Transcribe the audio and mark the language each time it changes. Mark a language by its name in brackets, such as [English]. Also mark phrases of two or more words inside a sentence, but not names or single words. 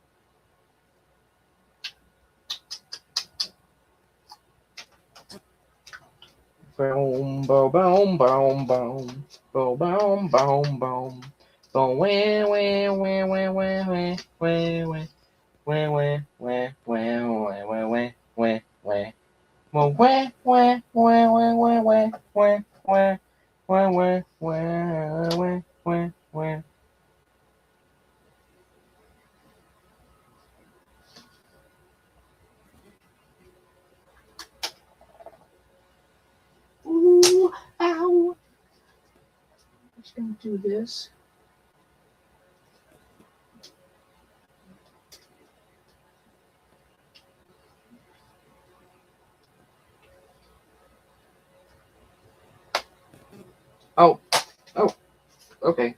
[English] Boom, boom, boom, boom, boom, boom, boom, boom, boom, boom, wah, wah, wah, wah, wah, wah, wah, wah, wah, wah, wah, wah, wah, wah, wah, wah. Well, wah, wah, wah, wah, wah, wah, wah, wah, wah, wah, wah, wah, wah. Ooh, ow. I'm just gonna do this. Oh, okay.